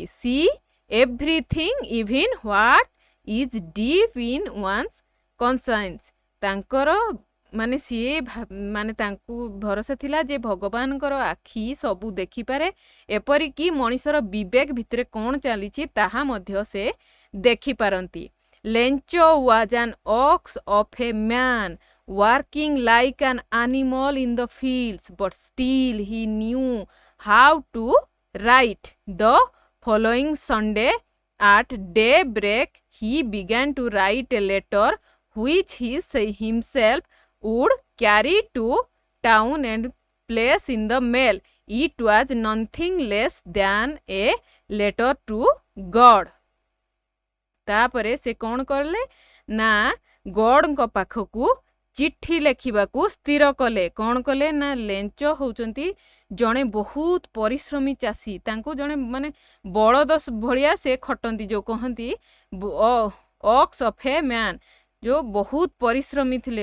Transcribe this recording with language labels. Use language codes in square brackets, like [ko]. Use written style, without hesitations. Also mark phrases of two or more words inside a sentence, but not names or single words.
[en] see everything even what is deep in one's conscience. [or] ତାଙ୍କର ମାନେ ସିଏ ମାନେ ତାଙ୍କୁ ଭରସା ଥିଲା ଯେ ଭଗବାନଙ୍କର ଆଖି ସବୁ ଦେଖିପାରେ, ଏପରିକି ମଣିଷର ବିବେକ ଭିତରେ କ'ଣ ଚାଲିଛି ତାହା ମଧ୍ୟ ସେ ଦେଖିପାରନ୍ତି। [en] Lencho was an ox of a man, working like an animal in the fields, but still he knew how to write. The following Sunday at daybreak he began to write a letter which he himself would carry to town and place in the mail. It was nothing less than a letter to God. [or] ତାପରେ ସେ କ'ଣ କଲେ ନା ଗଡ଼ଙ୍କ ପାଖକୁ ଚିଠି ଲେଖିବାକୁ ସ୍ଥିର କଲେ। କ'ଣ କଲେ ନା ଲେଞ୍ଚ ହେଉଛନ୍ତି ଜଣେ ବହୁତ ପରିଶ୍ରମୀ ଚାଷୀ। ତାଙ୍କୁ ଜଣେ ମାନେ ବଳଦ ଭଳିଆ ସେ ଖଟନ୍ତି, ଯେଉଁ କହନ୍ତି [en] ox of a man, [or] ଯେଉଁ ବହୁତ ପରିଶ୍ରମୀ ଥିଲେ।